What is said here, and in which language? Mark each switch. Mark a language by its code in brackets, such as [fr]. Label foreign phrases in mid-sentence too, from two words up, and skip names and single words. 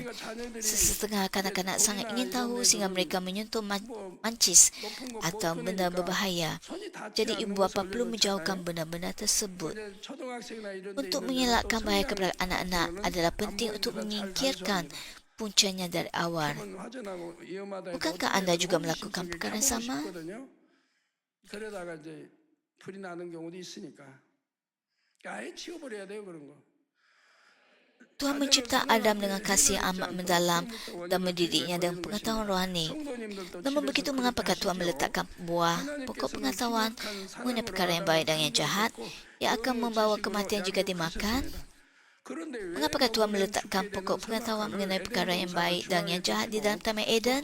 [ms] Sesetengah kanak-kanak sangat ingin tahu sehingga mereka menyentuh mancis atau benda berbahaya. Jadi ibu bapa perlu menjauhkan benda-benda tersebut. Untuk mengelakkan bahaya kepada anak-anak adalah penting untuk menyingkirkan puncanya dari awal. Bukankah anda juga melakukan perkara yang sama? [ko] 그러다가 이제 불이 나는 경우도 있으니까 아예 치워버려야 돼요 그런 거. [ms] Tuhan mencipta Adam dengan kasih yang amat mendalam dan mendidiknya dengan pengetahuan rohani. Namun begitu, mengapakah Tuhan meletakkan buah pokok pengetahuan mengenai perkara yang baik dan yang jahat yang akan membawa kematian jika dimakan? Mengapakah Tuhan meletakkan pokok pengetahuan mengenai perkara yang baik dan yang jahat di dalam Taman Eden?